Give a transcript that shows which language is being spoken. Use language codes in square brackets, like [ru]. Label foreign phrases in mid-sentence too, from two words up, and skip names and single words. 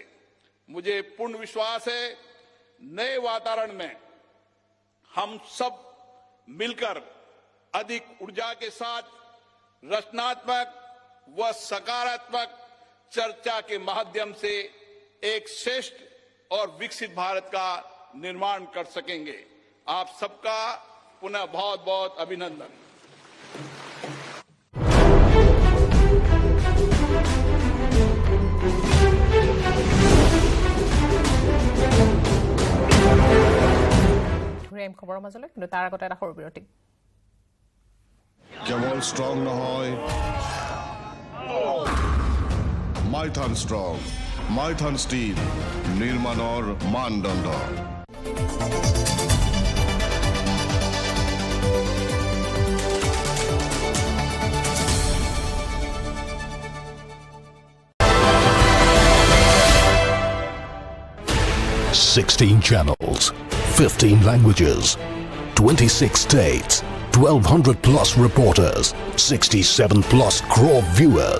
[hi] मुझे पूर्ण विश्वास है नए वातावरण में हम सब मिलकर अधिक ऊर्जा के साथ रचनात्मक व सकारात्मक चर्चा के माध्यम से एक श्रेष्ठ और विकसित भारत का निर्माण कर सकेंगे। आप सबका पुनः बहुत बहुत अभिनंदन। [as] খবৰৰ মাজলৈ কিন্তু তাৰ আগতে এটা সৰু বিৰতি। কেৱল ষ্ট্ৰং নহয়, মাইথান ষ্ট্ৰং, মাইথান ষ্টীল নিৰ্মাণৰ মানদণ্ড। [en] Sixteen channels, 15 languages, 26 states, 1,200 plus reporters, 67 plus crore viewers.